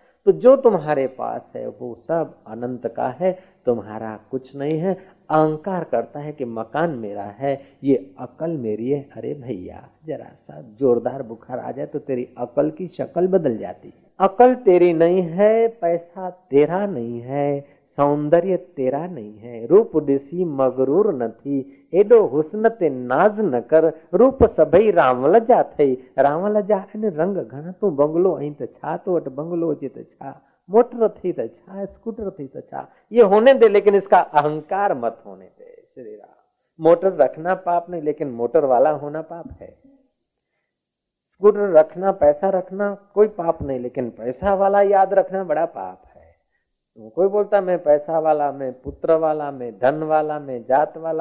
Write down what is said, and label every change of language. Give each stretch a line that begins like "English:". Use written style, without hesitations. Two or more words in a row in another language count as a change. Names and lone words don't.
Hindi: तो जो तुम्हारे पास है वो सब अनंत का है, तुम्हारा कुछ नहीं है। अहंकार करता है कि मकान मेरा है, ये अकल मेरी है। अरे भैया, जरा सा जोरदार बुखार आ जाए तो तेरी अकल की शक्ल बदल जाती। अकल तेरी नहीं है, पैसा तेरा नहीं है, सौंदर्य तेरा नहीं है,
Sindhi: रूप दिसी मगरूर नथी, एडो हुस्न ते नाज न कर, रूप सभई रावल जा थई, रावल जा ने रंग घना, तू बंगलो अहीं त छा, तो वट बंगलो जे त छा, मोटर थी त छा, स्कूटर थी त छा।
Hindi: ये होने दे, लेकिन इसका अहंकार मत होने दे श्री राम। मोटर रखना पाप नहीं, लेकिन मोटर वाला होना पाप है। स्कूटर रखना, पैसा रखना कोई पाप नहीं, लेकिन पैसा वाला याद रखना बड़ा पाप है। कोई बोलता मैं पैसा वाला, मैं पुत्र वाला, मैं धन वाला, मैं जात वाला।